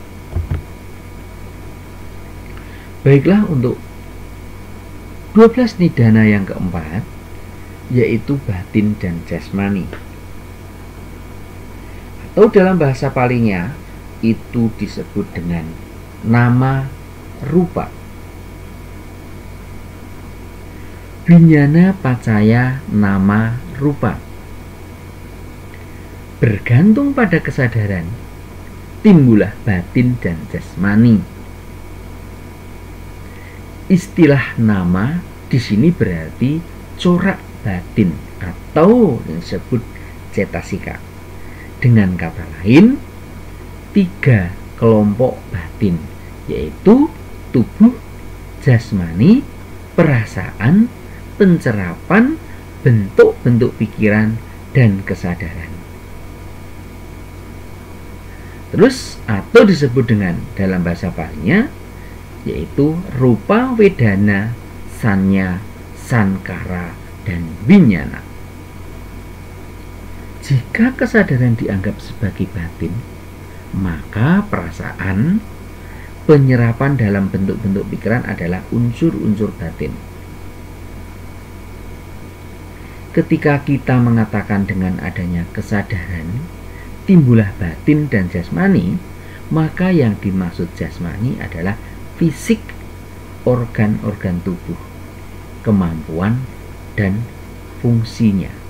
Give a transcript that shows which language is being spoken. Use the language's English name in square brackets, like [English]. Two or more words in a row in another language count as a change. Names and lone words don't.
[Indonesian] Baiklah, untuk 12 nidana yang keempat, yaitu batin dan jasmani, atau dalam bahasa Palinya itu disebut dengan [Pali] nama rupa. Winyana, pacaya, nama rupa. [Indonesian] Bergantung pada kesadaran, timbullah batin dan jasmani. Istilah nama di sini berarti corak batin atau yang disebut cetasika. Dengan kata lain, 3 kelompok batin, yaitu tubuh, jasmani, perasaan, pencerapan, bentuk-bentuk pikiran, dan kesadaran. Terus atau disebut dengan dalam bahasa Palinya yaitu [Pali] rupa, wedana, sanya, sankara, [Indonesian] dan winyana. Jika kesadaran dianggap sebagai batin, maka perasaan, penyerapan dalam bentuk-bentuk pikiran adalah unsur-unsur batin. Ketika kita mengatakan dengan adanya kesadaran, timbullah batin dan jasmani, maka yang dimaksud jasmani adalah fisik organ-organ tubuh, kemampuan dan fungsinya.